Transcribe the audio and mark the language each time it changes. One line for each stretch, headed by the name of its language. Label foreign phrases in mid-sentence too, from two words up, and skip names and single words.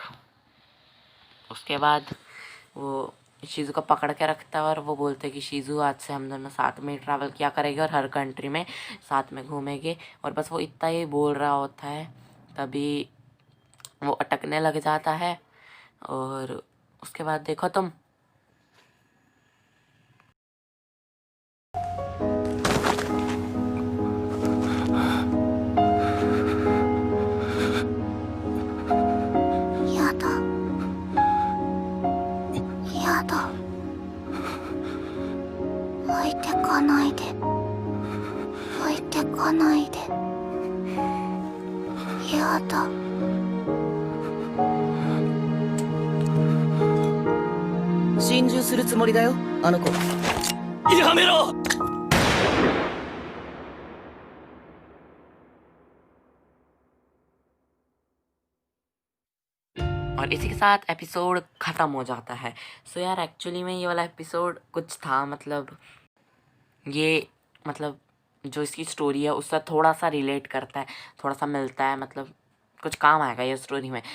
Hindi: उसके बाद वो शीजू को पकड़ के रखता है और वो बोलते हैं कि शीजू आज से हम दोनों साथ में ट्रैवल किया करेंगे और हर कंट्री में साथ में घूमेंगे। और बस वो इतना ही बोल रहा होता है, तभी वो अटकने लग जाता है। और उसके बाद देखो तुम,
Japanese: やだやだ、置いてかないで置いてかないで、やだ。心中するつもりだよあの子。やめろ。
Hindi: और इसी के साथ एपिसोड ख़त्म हो जाता है। सो यार एक्चुअली में ये वाला एपिसोड कुछ था, मतलब ये मतलब जो इसकी स्टोरी है उससे थोड़ा सा रिलेट करता है, थोड़ा सा मिलता है, मतलब कुछ काम आएगा ये स्टोरी में।